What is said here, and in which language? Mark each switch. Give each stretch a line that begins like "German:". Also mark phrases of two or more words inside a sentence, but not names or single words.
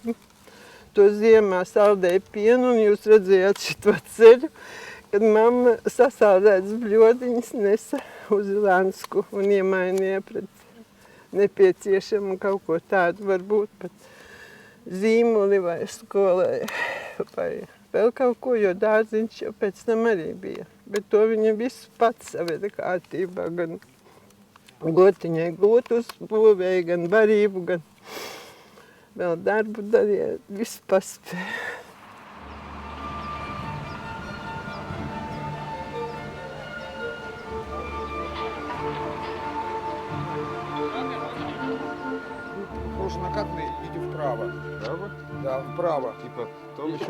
Latvian: To ziemā saldēja pienu, un jūs redzējāt šito ceļu, kad mamma sasaldētas bļodiņas nesa uz Lansku un iemainīja pret nepieciešamu kaut ko tādu, varbūt pat zīmuli vai skolai vai vēl kaut ko, jo dārziņš jau pēc tam arī bija. Bet to viņa visu pats saveda kārtībā, gan gotiņai gūt uzbūvēja, gan barību, gan vēl darbu darīja, visu paspēja.
Russian: Просто накатанный, иди вправо. Право? Да, вправо. И потом еще